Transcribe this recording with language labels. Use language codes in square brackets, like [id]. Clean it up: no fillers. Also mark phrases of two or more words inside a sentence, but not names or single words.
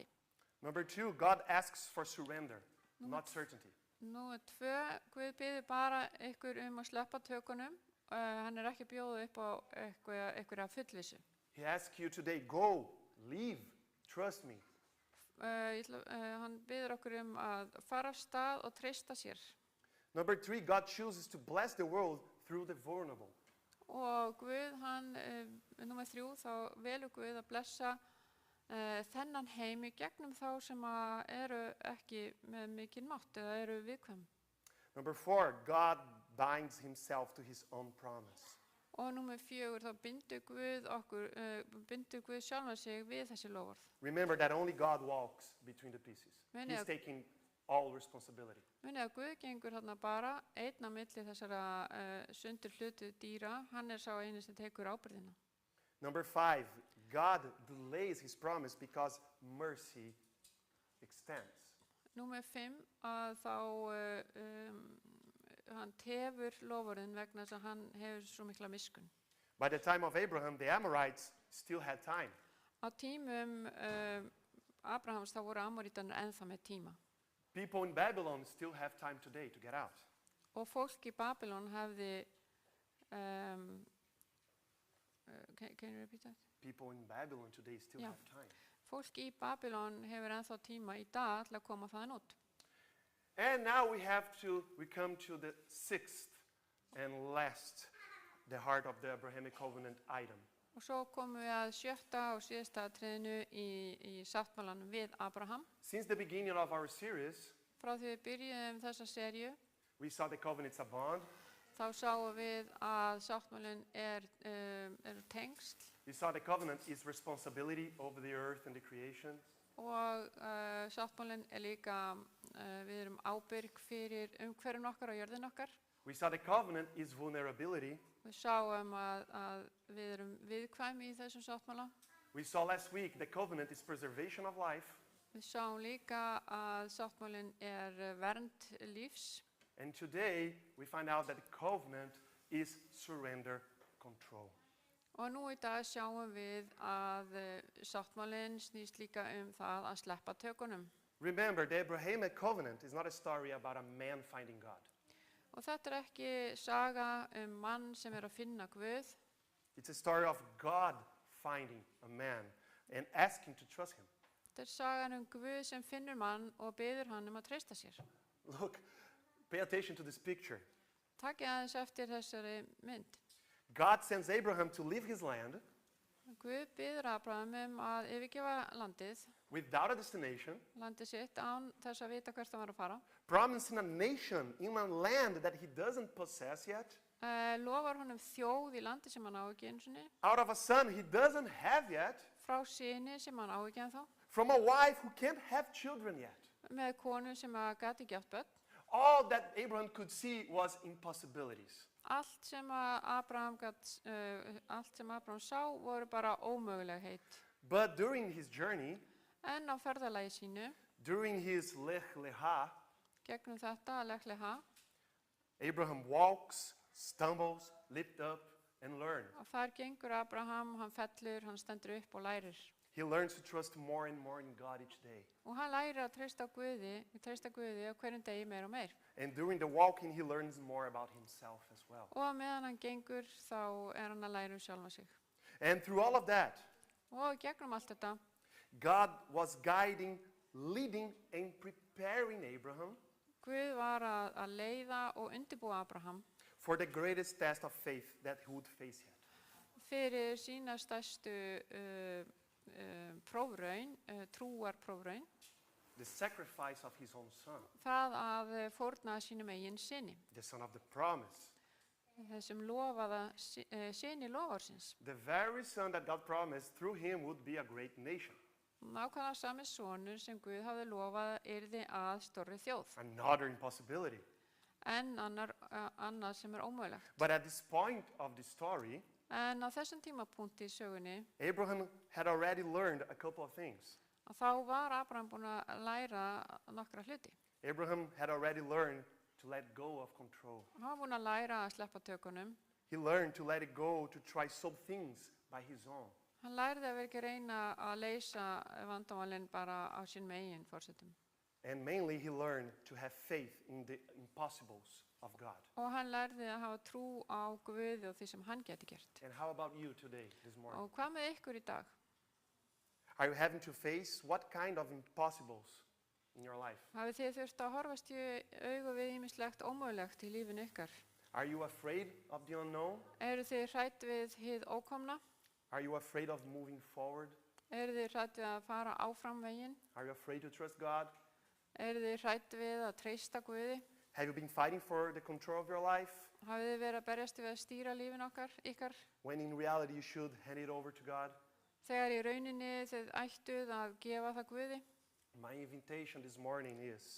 [en] Number 2, God asks for surrender, not certainty. [is] Númer 2, Guð biður bara ykkur að sleppa tökunum. Hann er ekki að bjóða upp á einhverja fullvissu. [en] He asks you today, go, leave, trust me. [is] Hann biður okkur að fara af stað og treysta sér. [en] Number 3, God chooses to bless the world through the vulnerable. [is] Og Guð, númer 3, þá velur Guð að blessa þennan heim í gegnum þá sem eru ekki með mikinn mátt eða eru viðkvæm. [en] Number 4, God binds himself to his own promise. [is] Og númer 4, þá bindur Guð sjálfan sig við þessi loforð. [en] Remember that only God walks between the pieces. Many He's of- taking all responsibility. [is] Munið að Guð gengur þarna bara einn á milli þessara sundur hlutu dýra. Hann er sá eini sem tekur ábyrgðina. [en] Number 5, God delays his promise because mercy extends. [is] Númer 5, að þá hann tefur loforðin vegna þess að hann hefur svo mikla miskun. [en] By the time of Abraham, the Amorites still had time. [is] Á tímum Abrahams þá voru Amorítarnir ennþá með tíma. [en] People in Babylon still have time today to get out. [is] Og fólk í Babylon hefði [en] can you repeat that? People in Babylon today still Yeah. have time. [is] Fólk í Babylon hefur ennþá tíma í dag til að koma þaðan út. [en] And now we come to the 6th and last, the heart of the Abrahamic covenant item. [is] Og svo komum við að 7. og síðasta atriðinu í sáttmálanum við Abraham. [en] Since the beginning of our series, [is] Frá því við byrjuðum þessa serju, [en] we saw the covenant's a bond. [is] þá sáum við að sáttmálinn er tengsl [en] We saw the covenant is responsibility over the earth and the creation. [is] og sáttmálinn líka, við erum ábyrg fyrir umhverfum okkar og jörðin okkar. [en] We saw the covenant is vulnerability. [is] Við sáum að við erum viðkvæm í þessum sáttmála. [en] We saw last week the covenant is preservation of life. [is] Við sáum líka að sáttmálinn vernd lífs. [en] And today we find out that the covenant is surrender control. [is] Og nú í dag sjáum við að sáttmálinn snýst líka það að sleppa tökunum. [en] Remember, the Abrahamic covenant is not a story about a man finding God. [is] Og þetta ekki saga mann sem að finna Guð. [en] It's a story of God finding a man and asking to trust him. [is] Þetta sagan Guð sem finnur mann og biður hann að treysta sér. [en] Look, pay attention to this picture. [is] Takk aðeins eftir þessari mynd. [en] God sends Abraham to leave his land [is] Guð biður Abraham að yfirgefa landið, [en] without a destination, [is] landið sitt án þess að vita hvert hann var að fara. [en] promising a nation in a land that he doesn't possess yet, [is] Lofar honum þjóð í landi sem hann á ekki einu sinni, [en] out of a son he doesn't have yet, [is] frá syni sem hann á ekki ennþá, [en] from a wife who can't have children yet. [is] með konu sem að gat ekki átt börn. [en] All that Abraham could see was impossibilities. [is] Allt sem Abraham sá voru bara ómögulegheit. [en] But during his journey, [is] En á ferðalagi sínu, [en] during his Lech Lecha, [is] gegnum þetta að Lech Lecha, [en] Abraham walks, stumbles, lifts up, and learns. [is] og þar gengur Abraham, hann fellur, hann stendur upp og lærir. [en] He learns to trust more and more in God each day. [is] Og hann lærir að treysta Guði á hverjum degi meir og meir. [en] And during the walking, he learns more about himself as well. [is] Og meðan hann gengur, þá hann að læra sjálfa sig. [en] And through all of that, [is] Og gegnum allt þetta, [en] God was guiding, leading, and preparing Abraham [is] Guð var að leiða og undirbúa Abraham [en] for the greatest test of faith that he would face yet. [is] fyrir sína stærstu prófraun, trúarprófraun, [en] The sacrifice of his own son, [is] það að fórna sínum eigin syni, [en] the son of the promise, [is] þessum lofaða syni lofarsins. [en] the very son that God promised through him would be a great nation. [is] Nákvæmlega sami sonur sem Guð hafði lofað yrði að stórri þjóð, [en] Another impossibility. [is] en annað sem ómögulegt. [en] But at this point of the story, [is] En á þessum tímapunkti í sögunni, [en] Abraham had already learned a couple of things. [is] að þá var Abraham búinn að læra nokkra hluti. [en] Abraham had already learned to let go of control. [is] Hann var búinn að læra að sleppa tökunum. [en] He learned to let it go, to try solve things by his own. [is] Hann lærði að vera ekki að reyna að leysa vandamálin bara á sín megin fórsetum. [en] And mainly he learned to have faith in the impossibles of God. [is] Og hann lærði að hafa trú á Guði og því sem hann geti gert. [en] And how about you today, this morning? [is] Og hvað með ykkur í dag? [en] Are you having to face what kind of impossibles in your life? [is] Hafið þið þurft að horfast í augu við ýmislegt ómögulegt í lífinu ykkar? [en] Are you afraid of the unknown? [is] Eru þið hrædd við hið ókomna? [en] Are you afraid of moving forward? [is] Eru þið hrædd við að fara áfram veginn? [en] Are you afraid to trust God? [is] Eru þið hrædd við að treysta Guði? [en] Have you been fighting for the control of your life [is] Hafið þið verið að berjast við að stýra lífin ykkar? [en] when in reality you should hand it over to God? [is] Þegar í rauninni þið ættuð að gefa það Guði? [en] My invitation this morning is